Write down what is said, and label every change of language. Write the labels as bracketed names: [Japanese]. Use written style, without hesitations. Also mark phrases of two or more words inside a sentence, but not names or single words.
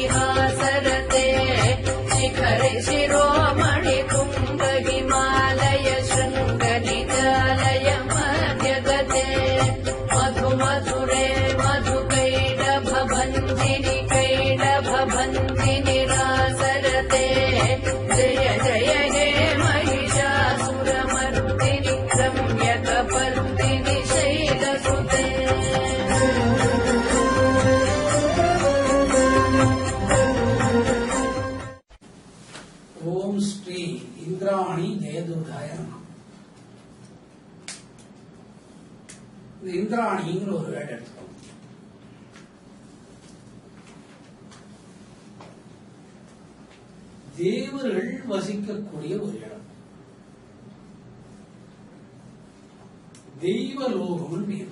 [Sanskrit] हासरते शिखरे शिरोमणि कुम्भ हिमालय शृङ्गनिजालय मध्यगते मधु मधुरे मधुकैडभभञ्जिनि कैडभभञ्जिनि रासरते जय जय हे महिषासुरमर्दिनि रम्यकपर्दिनि शैलसुते ओम श्री इंद्राणी जयदुर्गाय नमः. [Tamil] இந்த இந்திராணிங்கிற ஒரு வேர்டு எடுத்துக்கோங்க. தேவர்கள் வசிக்கக்கூடிய ஒரு இடம். தெய்வலோகம் பேர்.